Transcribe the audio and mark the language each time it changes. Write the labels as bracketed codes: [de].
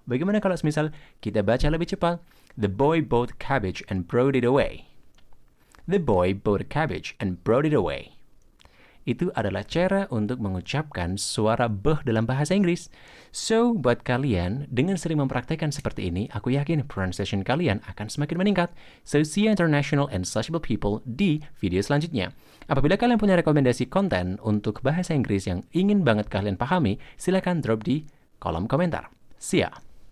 [id] Bagaimana kalau semisal kita baca lebih cepat? [en] The boy bought cabbage and brought it away. The boy bought cabbage and brought it away. [id] Itu adalah cara untuk mengucapkan suara beh dalam bahasa Inggris. So, buat kalian, dengan sering mempraktekkan seperti ini, aku yakin pronunciation kalian akan semakin meningkat. [en] So, see you international and sociable people [id] di video selanjutnya. Apabila kalian punya rekomendasi konten untuk bahasa Inggris yang ingin banget kalian pahami, silakan drop di kolom komentar. [en] See ya!